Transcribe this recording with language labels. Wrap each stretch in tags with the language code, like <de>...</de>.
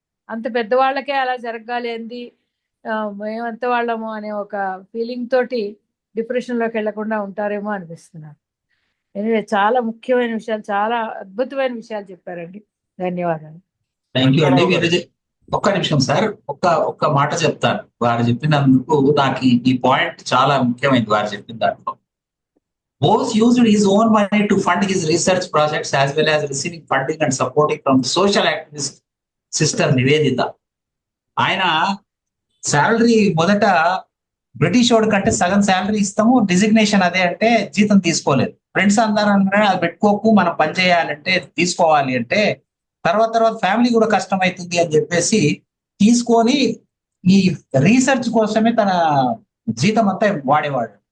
<te>అంత పెద్దవాళ్ళకే అలా జరగాలేంది, మేమంత వాళ్ళము అనే ఒక ఫీలింగ్ తోటి డిప్రెషన్లోకి వెళ్లకుండా ఉంటారేమో అనిపిస్తున్నారు. ఎనివే, చాలా ముఖ్యమైన విషయాలు, చాలా అద్భుతమైన విషయాలు చెప్పారండి. ధన్యవాదాలు. థ్యాంక్ యూ అండి. ఒక్క నిమిషం సార్, ఒక్క మాట చెప్తాను. వారు చెప్పినందుకు నాకు ఈ పాయింట్ చాలా ముఖ్యమైనది. వారు చెప్పిన దాంట్లో</te> <en>Bose used his own money to fund his research projects as well as receiving funding and supporting from social activist sister Nivedita.</en> <te>ఆయన శాలరీ మొదట బ్రిటిష్ వాడి కంటే సగం శాలరీ ఇస్తాము, డిజిగ్నేషన్ అదే అంటే జీతం తీసుకోలేదు. ఫ్రెండ్స్ అందరూ అన్నారు అది పెట్టుకోకు, మనం పని చేయాలంటే తీసుకోవాలి అంటే, తర్వాత ఫ్యామిలీ కూడా కష్టం అవుతుంది అని చెప్పేసి తీసుకొని ఈ రీసెర్చ్ కోసమే తన జీతం అంతా వాడేవాడు.</te>